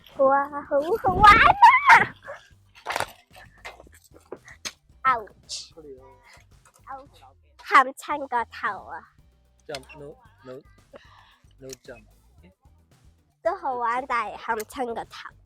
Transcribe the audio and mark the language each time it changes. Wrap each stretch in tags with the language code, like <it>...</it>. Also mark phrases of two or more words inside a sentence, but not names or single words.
<yue>啊，好好玩啊！Ouch！喊親個頭啊！</yue> <en>Jump, no jump.</en> <yue>都好玩，但係喊親個頭。</yue>